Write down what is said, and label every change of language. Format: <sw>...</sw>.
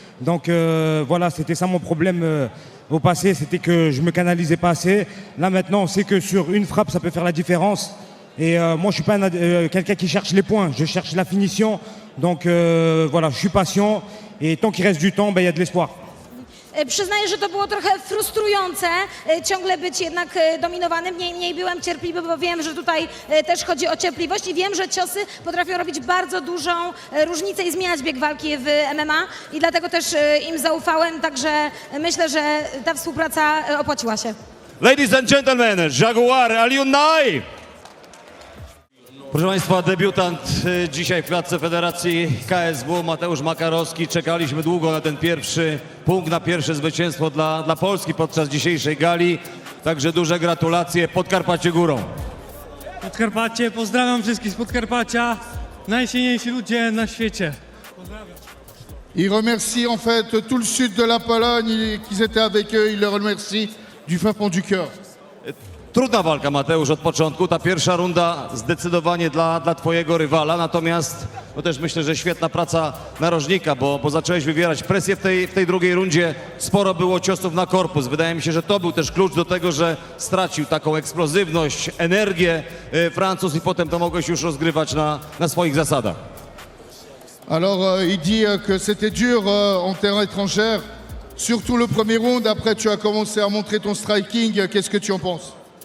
<fr>Donc voilà, c'était ça mon problème au passé, c'était que je me canalisais pas assez. Là maintenant, on sait que sur une frappe, ça peut faire la différence. Et moi, je suis pas quelqu'un qui cherche les points, je cherche la finition. Donc voilà, je suis patient. Et tant qu'il reste du temps, ben, y a de l'espoir.</fr> <pl>Przyznaję, że to było trochę frustrujące, ciągle być jednak dominowanym. Mniej byłem cierpliwy, bo wiem, że tutaj też chodzi o cierpliwość i wiem, że ciosy potrafią robić bardzo dużą różnicę i zmieniać bieg walki w MMA i dlatego też im zaufałem, także myślę, że ta współpraca opłaciła się.</pl> <en>Ladies and gentlemen, Jaguar Aliunaj!</en> <pl>Proszę Państwa, debiutant dzisiaj w klatce Federacji KSW, Mateusz Makarowski. Czekaliśmy długo na ten pierwszy punkt, na pierwsze zwycięstwo dla Polski podczas dzisiejszej gali. Także duże gratulacje, Podkarpacie górą. Podkarpacie, pozdrawiam wszystkich z Podkarpacia, najsilniejsi ludzie na świecie.</pl> <fr>Il remercie en fait tout le sud de la Pologne, qu'ils étaient avec eux, il les remercie du fin fond du cœur.</fr> <pl>Trudna walka, Mateusz, od początku. Ta pierwsza runda zdecydowanie dla twojego rywala, natomiast no też myślę, że świetna praca narożnika, bo zacząłeś wywierać presję w tej drugiej rundzie. Sporo było ciosów na korpus. Wydaje mi się, że to był też klucz do tego, że stracił taką eksplozywność, energię Francuz i potem to mogłeś już rozgrywać na swoich zasadach.</pl> <fr>Alors il dit que c'était dur en terrain étrangère, surtout le premier round. Après tu as commencé à montrer ton striking. Qu'est-ce que tu en penses?</fr>